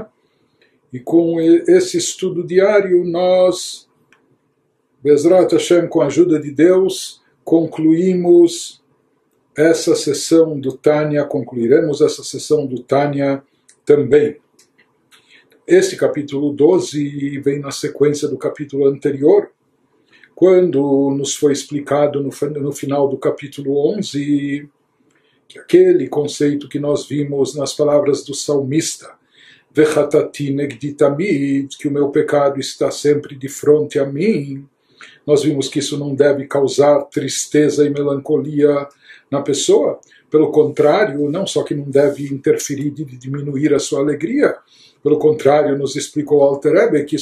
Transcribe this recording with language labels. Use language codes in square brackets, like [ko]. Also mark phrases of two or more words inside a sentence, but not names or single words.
[pt] E com esse estudo diário, nós, [he] בעזרת השם, [pt] com a ajuda de Deus, concluiremos essa sessão do Tânia também. Este capítulo 12 vem na sequência do capítulo anterior, quando nos foi explicado no final do capítulo 11, que aquele conceito que nós vimos nas palavras do salmista, [he] וחטאתי נגדי תמיד, [pt] que o meu pecado está sempre de frente a mim, nós vimos que isso não deve causar tristeza e melancolia na pessoa. Pelo contrário, não só que não deve interferir e diminuir a sua alegria, pelo contrário, nos explicou o Alter Rebbe que